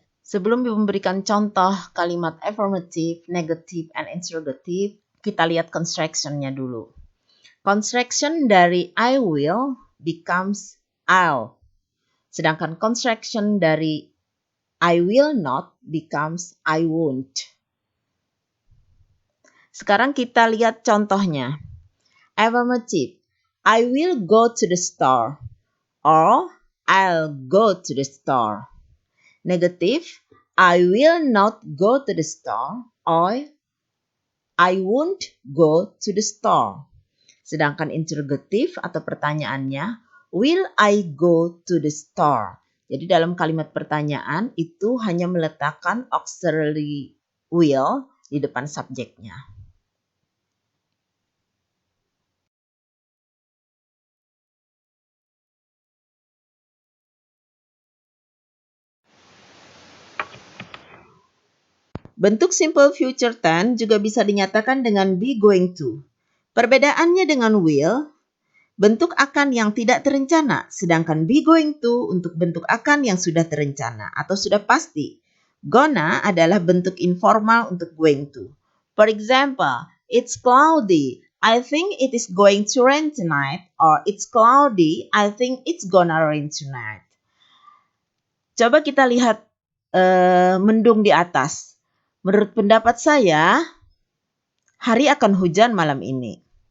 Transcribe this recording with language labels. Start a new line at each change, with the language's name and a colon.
Indonesian: Sebelum memberikan contoh kalimat
English: affirmative, negative, and interrogative,
Indonesian: kita lihat construction-nya dulu.
English: Construction dari I will becomes I'll. Sedangkan construction dari I will not becomes I won't.
Indonesian: Sekarang kita lihat contohnya.
English: Affirmative, I will go to the store, or I'll go to the store. Negative, I will not go to the store, or I won't go to the store.
Indonesian: Sedangkan interrogative atau pertanyaannya,
English: will I go to the store?
Indonesian: Jadi dalam kalimat pertanyaan itu hanya meletakkan auxiliary will di depan subjeknya. Bentuk simple future tense juga bisa dinyatakan dengan be going to. Perbedaannya dengan will, bentuk akan yang tidak terencana, sedangkan be going to untuk bentuk akan yang sudah terencana atau sudah pasti. Gonna adalah bentuk informal untuk going to.
English: For example, it's cloudy. I think it is going to rain tonight. Or it's cloudy. I think it's gonna rain tonight.
Indonesian: Coba kita lihat mendung di atas. Menurut pendapat saya, hari akan hujan malam ini.